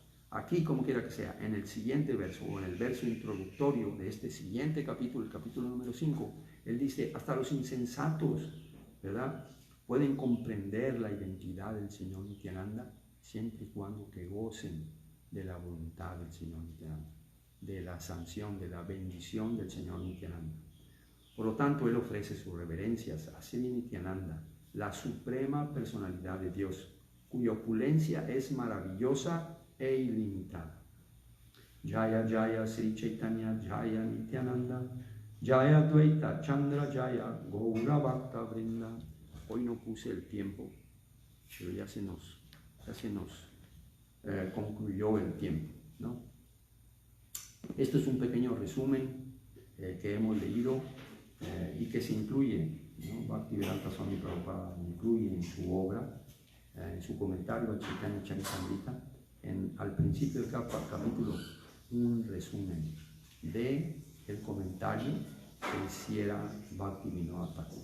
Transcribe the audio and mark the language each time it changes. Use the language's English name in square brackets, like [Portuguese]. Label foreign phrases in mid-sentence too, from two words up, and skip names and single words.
[Spanish] Aquí, como quiera que sea, en el siguiente verso o en el verso introductorio de este siguiente capítulo, el capítulo número 5, él dice, hasta los insensatos, ¿verdad?, pueden comprender la identidad del Señor Nityananda siempre y cuando que gocen de la voluntad del Señor Nityananda, de la sanción, de la bendición del Señor Nityananda. Por lo tanto, él ofrece sus reverencias a Sri Nityananda, la suprema personalidad de Dios, cuya opulencia es maravillosa e ilimitada. [Bangla] জয় জয় শ্রী চৈতন্য জয় নিত্যানন্দ, জয় দ্বৈত চন্দ্র জয় গৌর ভক্ত বৃন্দ. [Spanish] Hoy no puse el tiempo, pero ya se nos concluyó el tiempo, ¿no? Esto es un pequeño resumen que hemos leído y que se incluye, ¿no? Bhaktivedanta Swami Prabhupada incluye en su obra, en su comentario a Chaitanya Charitamrita, al principio del capítulo, un resumen del comentario que hiciera Bhaktivinoda Thakur.